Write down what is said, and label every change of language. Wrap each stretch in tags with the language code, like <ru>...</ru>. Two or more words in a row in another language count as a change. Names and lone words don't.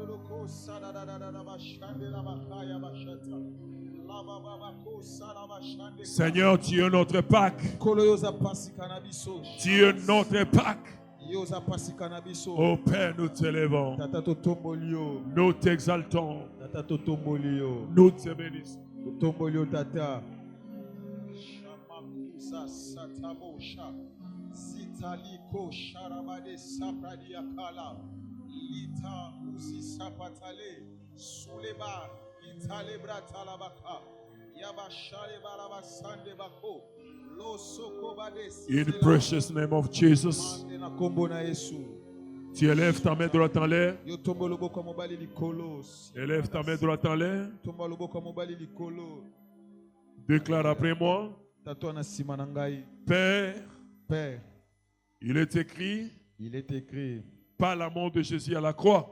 <fr>Seigneur, tu es notre Pâques. Tu es notre Pâques. Ô Père, nous t'élevons. Nous t'exaltons. Nous te bénissons. Satabosha Zitaliko Sharabade Sapradiakala Lita Uzi Sapatale Suleba Italebra Talabaka Yabashare Barabasande Bako Losokobade.</fr> <en>In the precious name of Jesus.</en> <fr>Tu élèves ta main droite en l'air. Élève ta main droite en l'air. Déclare après moi. Père, il est écrit par la mort de Jésus à la croix.</fr>